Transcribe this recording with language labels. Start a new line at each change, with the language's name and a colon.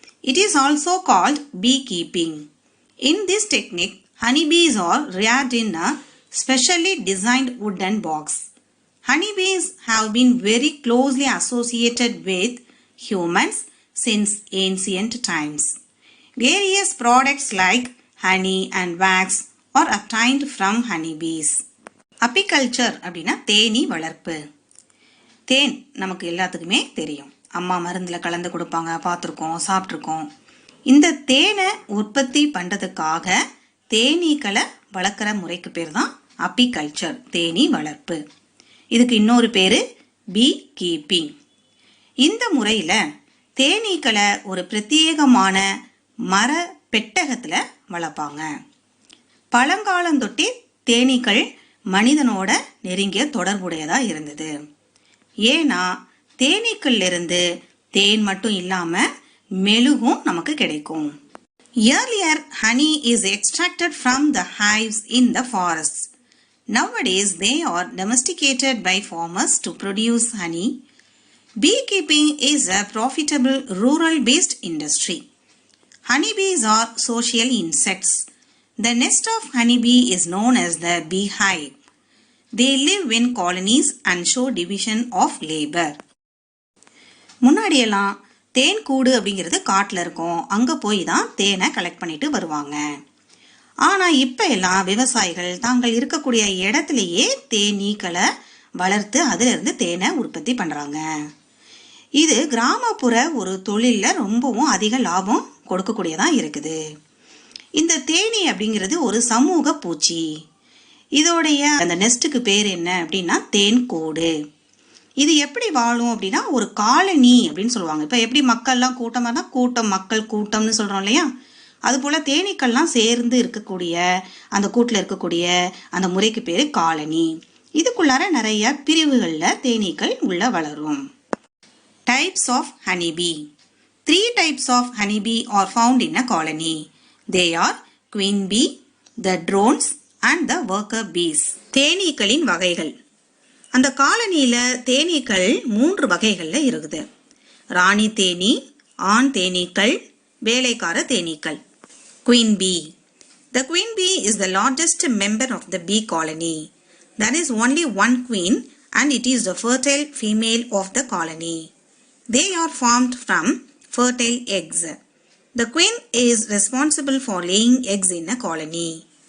English: It is also called beekeeping. In this technique, honeybees are reared in a specially designed wooden box. Honeybees have been very closely associated with humans since ancient times. Various products like honey and wax are obtained from honeybees.
Tamil: Apiculture அப்படினா தேனீ வளர்ப்பு. தேன் நமக்கு எல்லாத்துக்குமே தெரியும். அம்மா மருந்துல கலந்து கொடுப்பாங்க, பார்த்திருக்கோம், சாப்பிட்டிருக்கோம். இந்த தேனை உற்பத்தி பண்றதுக்காக தேனீக்களை வளர்க்குற முறைக்கு பேர் தான் அபிகல்ச்சர், தேனீ வளர்ப்பு. இதுக்கு இன்னொரு பேரு பீ கீப்பிங். இந்த முறையில தேனீக்களை ஒரு பிரத்யேகமான மர பெட்டகத்துல வளர்ப்பாங்க. பழங்காலந்தொட்டே தேனீக்கள் மனிதனோட நெருங்கிய தொடர்புடையதா இருந்தது. ஏன்னா தேனீக்கள்ல இருந்து தேன் மட்டும் இல்லாம மெழுகும் நமக்கு கிடைக்கும்.
English: Earlier, honey is extracted from the hives in the forests. Nowadays, they are domesticated by farmers to produce honey. Beekeeping is a profitable rural-based industry. Honeybees are social insects. The nest of honeybee is known as the beehive. They live in colonies and show division of labor.
Tamil: முன்னாடியெல்லாம் தேன் கூடு அப்படிங்கிறது காட்டில் இருக்கும். அங்கே போய் தான் தேனை collect பண்ணிட்டு வருவாங்க. ஆனால் இப்போ எல்லாம் விவசாயிகள் தாங்கள் இருக்கக்கூடிய இடத்துலையே தேனீக்களை வளர்த்து அதிலிருந்து தேனை உற்பத்தி பண்ணுறாங்க. இது கிராமப்புற ஒரு தொழிலில் ரொம்பவும் அதிக லாபம் கொடுக்கக்கூடியதான் இருக்குது. இந்த தேனீ அப்படிங்கிறது ஒரு சமூக பூச்சி. இதோடைய அந்த நெஸ்ட்டுக்கு பேர் என்ன அப்படின்னா தேன் கூடு. இது எப்படி வாழும் அப்படின்னா ஒரு காலனி அப்படின்னு சொல்லுவாங்க. இப்போ எப்படி மக்கள்லாம் கூட்டமாக தான் கூட்டம், மக்கள் கூட்டம்னு சொல்கிறோம் இல்லையா, அதுபோல் தேனீக்கள்லாம் சேர்ந்து இருக்கக்கூடிய அந்த கூட்டில் இருக்கக்கூடிய அந்த முறைக்கு பேர் காலனி. இதுக்குள்ளார நிறைய பிரிவுகளில் தேனீக்கள் உள்ள வளரும்.
English: Types of honeybee. 3 types of honeybee are found in a colony. They are queen bee, the drones and the worker bees.
Tamil: தேனீக்களின் வகைகள். அந்த காலனியில தேனீக்கள் 3 வகைகள்ல இருக்குது. ராணி தேனீ, ஆண் தேனீக்கள், வேலைக்கார தேனீக்கள்.
English: Queen bee. The queen bee is the largest member of the bee colony. There is only one queen and it is the fertile female of the colony. They are formed from fertile eggs. The queen is responsible for laying eggs in a colony.